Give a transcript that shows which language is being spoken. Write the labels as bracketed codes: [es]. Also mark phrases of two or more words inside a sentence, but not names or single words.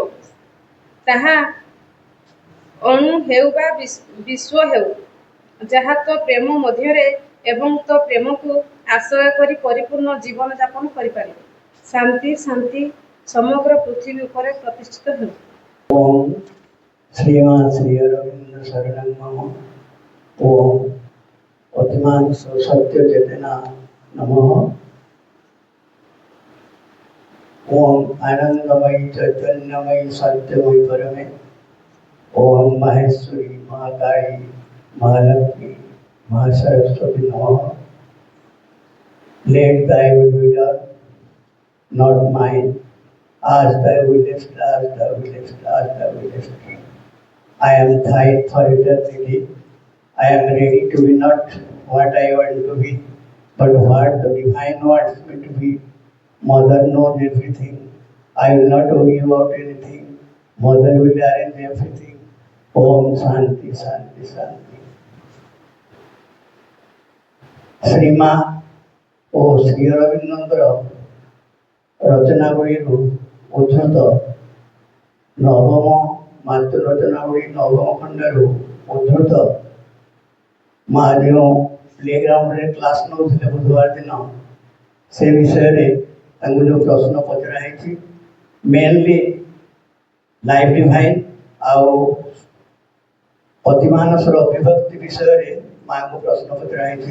[or] ତାହା ଅଣୁ ହେଉ ବା ବିଶ୍ୱ ହେଉ, ଯାହା ତୋ ପ୍ରେମ ମଧ୍ୟରେ ଏବଂ ତୋ ପ୍ରେମକୁ ଆଶ୍ରୟ କରି ପରିପୂର୍ଣ୍ଣ ଜୀବନ ଯାପନ କରିପାରିବ। ଶାନ୍ତି ଶାନ୍ତି ସମଗ୍ର ପୃଥିବୀ ଉପରେ ପ୍ରତିଷ୍ଠିତ ହେଉ। [sa] ओम श्रीमान श्री अरविंद शरणं मम। ओम अतिमान सत्य चेतना नमः। ओम आनंदमयी चैतन्यमयी सत्यमयी परमे। ओम माहेश्वरी महाकाली महालक्ष्मी महासरस्वती नमः। [en] Let thy will be done, not mine. As thou willest, as thou willest, as thou willest. I am died for eternity. I am ready to be not what I want to be, but what the divine wants me to be. Mother knows everything. I will not worry about anything. Mother will arrange everything. [sa] ओम् शान्ति शान्ति शान्ति. [or] ଶ୍ରୀମା ଓ ଶ୍ରୀ ଅରବିନ୍ଦଙ୍କର ରଚନାବଳୀରୁ ଉଦ୍ଧୃତ ନବମ ମାତୃ ରଚନାବଳୀ ନବମ ଖଣ୍ଡରୁ ଉଦ୍ଧୃତ ମା ଯେଉଁ ପ୍ଲେଗ୍ରାଉଣ୍ଡରେ କ୍ଲାସ୍ ନେଉଥିଲେ ବୁଧବାର ଦିନ ସେ ବିଷୟରେ ତାଙ୍କୁ ଯେଉଁ ପ୍ରଶ୍ନ ପଚରା ହେଇଛି ମେନଲି ଲାଇଫ୍ ଡିଭାଇନ୍ ଆଉ ଅତିମାନସର ଅଭିଭକ୍ତି ବିଷୟରେ ମାଆଙ୍କୁ ପ୍ରଶ୍ନ ପଚରା ହେଇଛି।